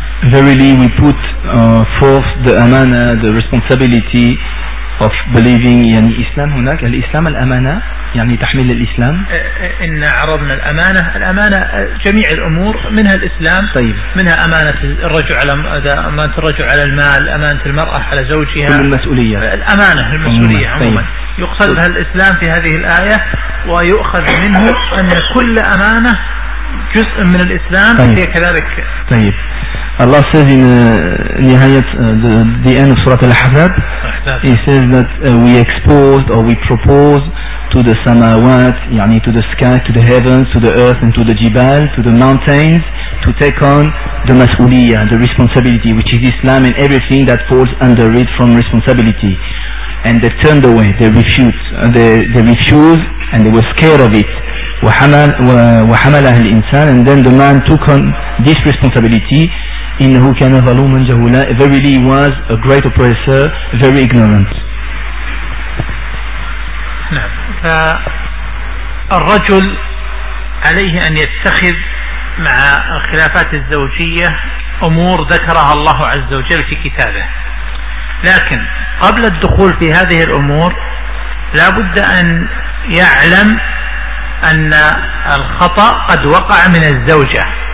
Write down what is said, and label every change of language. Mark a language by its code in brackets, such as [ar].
[en] Verily, we put forth the amana, the responsibility of believing in Islam. [ar] هناك الإسلام الأمانة يعني تحمل الإسلام. إن عرضنا الأمانة. الأمانة جميع الأمور منها الإسلام. طيب. منها أمانة الرجل على أمانة الرجل على المال، أمانة المرأة على زوجها. كل المسؤولية. الأمانة المسؤولية عموماً. يقصد بها الإسلام في هذه الآية، ويؤخذ منه أن كل أمانة جزء من الإسلام. طيب. هي كذلك. طيب. [en] Allah says in نهاية the end of Surah Al-Ahzab, He says that we exposed or we proposed to the samawat, يعني to the sky, to the heavens, to the earth and to the jibal, to the mountains, to take on the mas'uliyya, the responsibility, which is Islam and everything that falls under it from responsibility. And they turned away, they refused, they refused and they were scared of it. [ar] وحملها الإنسان, [en] and then the man took on this responsibility. [ar] إنه كان ظلوما جهولا. [en] Verily he was a great oppressor, very ignorant. [ar] نعم. فالرجل عليه أن يتخذ مع الخلافات الزوجية أمور ذكرها الله عز وجل في كتابه. لكن قبل الدخول في هذه الأمور لابد أن يعلم أن الخطأ قد وقع من الزوجة.